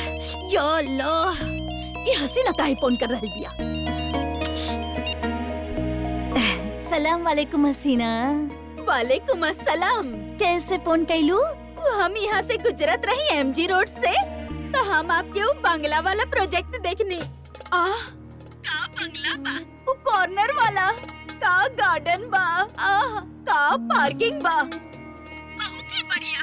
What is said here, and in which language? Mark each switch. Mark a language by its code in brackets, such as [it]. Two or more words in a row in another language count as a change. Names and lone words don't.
[ar] يا الله, [bho] ये हसीना काहे फोन कर रहल बिया। [ar] سلام عليكم हसीना। وعليكم السلام. [bho] कैसे फोन कैलू? हम यहाँ से गुजरत रही एमजी रोड से, तो हम आपके वो बंगला वाला प्रोजेक्ट देखने। का बंगला बा, वो कॉर्नर वाला, का गार्डन बा, का पार्किंग बा, बहुत ही बढ़िया।